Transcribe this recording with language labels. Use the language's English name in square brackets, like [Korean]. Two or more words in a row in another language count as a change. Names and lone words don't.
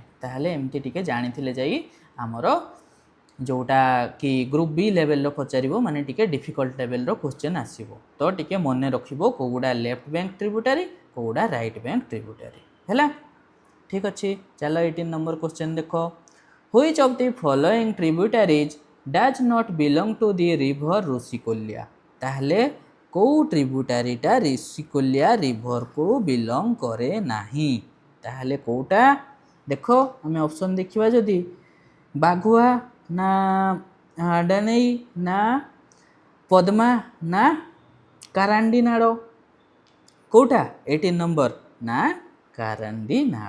[Odia] ତାହେଲେ ଏମିତି ଟିକେ ଜାଣିଥିଲେ ଯାଇ ଆମର ଯେଉଁଟା କି [English] group B level [Odia] ପଚାରିବ ମାନେ ଟିକେ [English] difficult level question [Odia] ଆସିବ। ତ ଟିକେ ମନେ ରଖିବ କେଉଁଗୁଡ଼ା [English] left bank tributary [Odia] କେଉଁଗୁଡ଼ା [English] right bank tributary [Odia] ହେଲା। ଠିକ୍ ଅଛି, ଚାଲ 18 [English] number question [Odia] ଦେଖ। [English] Which of the following tributaries does not belong to the river ଋଷିକୁଲ୍ୟା। [Odia] ତାହେଲେ କେଉଁ ଟ୍ରିବ୍ୟୁଟାରୀଟା ଋଷିକୁଲ୍ୟା [English] river belong [Odia] କରେ ନାହିଁ। ତାହେଲେ କେଉଁଟା ଦେଖ ଆମେ ଅପସନ୍ ଦେଖିବା ଯଦି ବାଘୁଆ ନା ଡାନେଇ ନା ପଦ୍ମା ନା କାରାଣ୍ଡି ନାଳ କେଉଁଟା 18 ନମ୍ବର ନା କାରାଣ୍ଡି ନାଳ।